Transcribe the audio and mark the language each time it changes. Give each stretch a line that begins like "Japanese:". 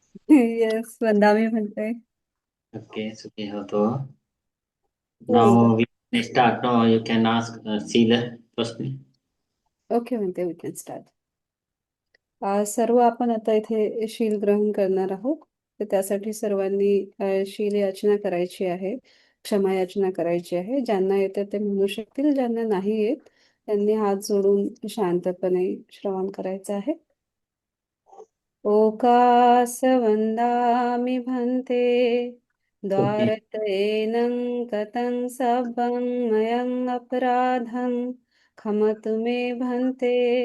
English: Yes,
Marathi: वंदामी म्हणते.
English: Okay,
Pali: Suki hoto.
English: Now we can start. Now you can ask Sheila first.
Marathi: Okay म्हणते,
English: We can start.
Marathi: सर्व आपण आता इथे शील ग्रहण करणार आहोत. तर त्यासाठी सर्वांनी शील याचना करायची आहे, क्षमा याचना करायची आहे. ज्यांना येते ते म्हणू शकतील, ज्यांना नाही येत त्यांनी हात जोडून शांतपणे श्रवण करायचं आहे.
Pali: ओकास वंदामि भन्ते द्वारतयेनं कतं सब्बं मयं अपराधं खमतु मे भन्ते.